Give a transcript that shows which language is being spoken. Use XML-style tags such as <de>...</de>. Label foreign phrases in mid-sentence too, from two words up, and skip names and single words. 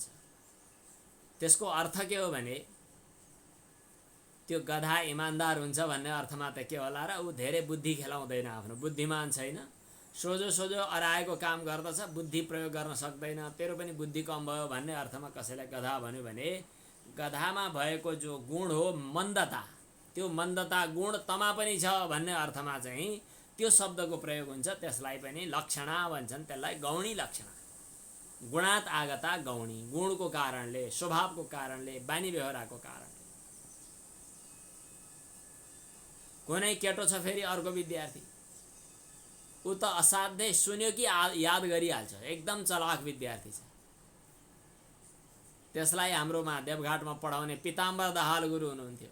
<ne>त्यसको अर्थ के हो भने त्यो गधा इमान्दार हुन्छ भन्ने अर्थमा त के होला र, ऊ धेरै बुद्धि खेलाउँदैन, आफ्नो बुद्धिमान छैन, सोझो अराएको काम गर्दछ, बुद्धि प्रयोग गर्न सक्दैन, तेरो पनि बुद्धि कम भयो भन्ने अर्थमा कसैलाई गधा भन्यो भने, गधामा भएको जो गुण हो मन्दता, त्यो मन्दता गुण तमा पनि छ भन्ने अर्थमा चाहिँ त्यो शब्दको प्रयोग हुन्छ। त्यसलाई पनि लक्षणा भन्छन्, त्यसलाई गौणी लक्षणा।</ne> <sa>गुणात आगता गौणी,</sa> <ne>गुणको कारणले, स्वभावको कारणले, बानी व्यवहारको कारणले। कुनै केटो छ फेरि अर्को विद्यार्थी, ऊ त असाध्यै सुन्यो कि याद गरिहाल्छ, एकदम चलाक विद्यार्थी छ। त्यसलाई हाम्रोमा देवघाटमा पढाउने पिताम्बर दाहाल गुरु हुनुहुन्थ्यो।</ne>